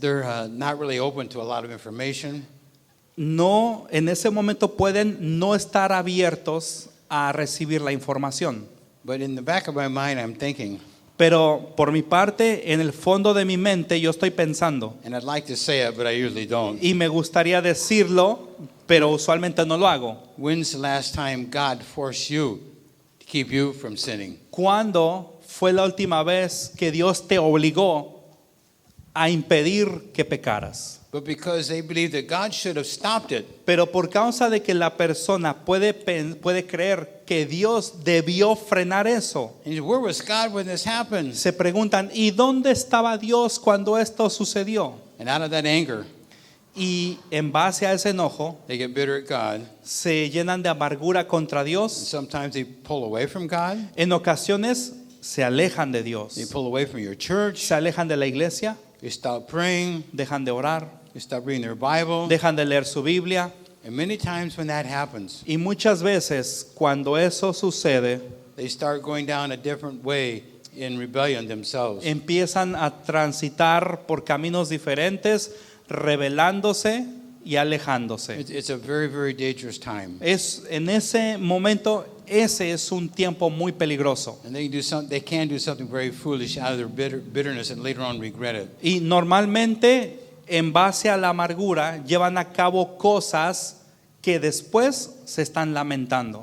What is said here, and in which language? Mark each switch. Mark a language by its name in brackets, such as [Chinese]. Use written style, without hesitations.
[English] they're not really open to a lot of information. [Spanish] no, en ese momento pueden no estar abiertos a recibir la información. [English] But in the back of my mind, I'm thinking, [Spanish] Pero por mi parte, en el fondo de mi mente, yo estoy pensando, [English] and I'd like to say it, but I usually don't. [Spanish] y me gustaría decirlo, pero usualmente no lo hago. [English] When's the last time God forced you to keep you from sinning? [Spanish] ¿Cuándo fue la última vez que Dios te obligó a impedir que pecaras? [English] But because they believe that God should have stopped it, [Spanish] Pero por causa de que la persona puede creer que Dios debió frenar eso, [English] and where was God when this happened? [Spanish] se preguntan, ¿y dónde estaba Dios cuando esto sucedió? [English] And out of that anger, [Spanish] Y en base a ese enojo, [English] they get bitter at God. [Spanish] se llenan de amargura contra [English] And [Spanish] Dios. [English] sometimes they pull away from God. [Spanish] En ocasiones se alejan de [English] They [Spanish] Dios, [English] pull away from your church. [Spanish] se alejan de la iglesia, [English] They stop praying. [Spanish] dejan de orar, [English] They stop reading their Bible. [Spanish] dejan de leer su Biblia. [English] And many times when that happens, [Spanish] Y muchas veces cuando eso sucede, [English] they start going down a different way in rebellion themselves. [Spanish] empiezan a transitar por caminos diferentes, rebelándose y alejándose. [English] It's a very, very dangerous time. [Spanish] Es en ese momento, ese es un tiempo muy peligroso. [English] And they can do something very foolish out of their bitterness and later on regret it. [Spanish] Y normalmente, en base a la amargura, llevan a cabo cosas que después se están lamentando.